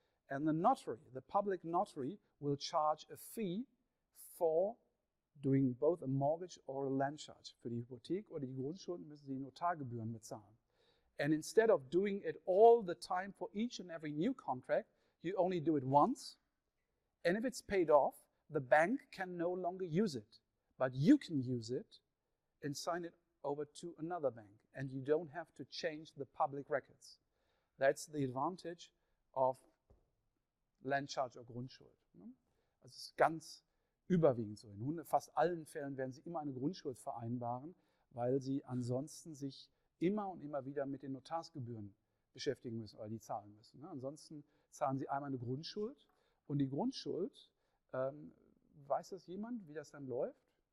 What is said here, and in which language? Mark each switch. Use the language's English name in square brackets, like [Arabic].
[English] And the notary, the public notary, will charge a fee for doing both a mortgage or a land charge. [German] Für die Hypothek oder die Grundschulden müssen Sie Notargebühren bezahlen. [English] And instead of doing it all the time for each and every new contract, you only do it once. And if it's paid off, the bank can no longer use it. But you can use it and sign it over to another bank. And you don't have to change the public records. That's the advantage of land charge or Grundschuld. [German] Also es ist ganz überwiegend so. In fast allen Fällen werden Sie immer eine Grundschuld vereinbaren, weil Sie ansonsten sich immer und immer wieder mit den Notarsgebühren beschäftigen müssen oder die zahlen müssen. Ansonsten zahlen Sie einmal eine Grundschuld und die Grundschuld, weiß das jemand, wie das dann läuft?